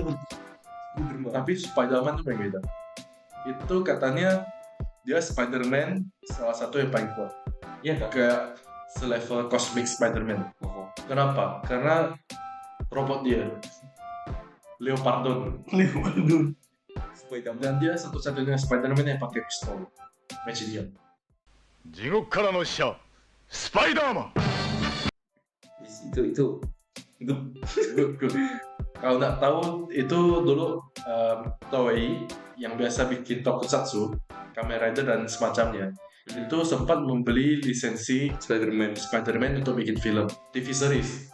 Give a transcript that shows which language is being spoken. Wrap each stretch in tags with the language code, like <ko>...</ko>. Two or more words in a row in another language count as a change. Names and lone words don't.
<id>Tapi Spiderman tuh paling beda. Itu katanya dia Spiderman salah satu yang paling kuat. Iya kan? Kayak selevel Cosmic Spiderman. Oh. Kenapa? Karena robot dia Leopardon. Spider-Man. Dan dia satu-satunya Spiderman yang pakai pistol.</id> <en>Magic gun.</en> <ja>地獄からの使者スパイダーマン</ja> <id>Itu</id> <en>Good, good.</en> <id>Kalau nggak tahu itu dulu Toei yang biasa bikin tokusatsu, Kamen Rider dan semacamnya, itu sempat membeli lisensi Spider-Man untuk bikin film</id> <en>TV series.</en>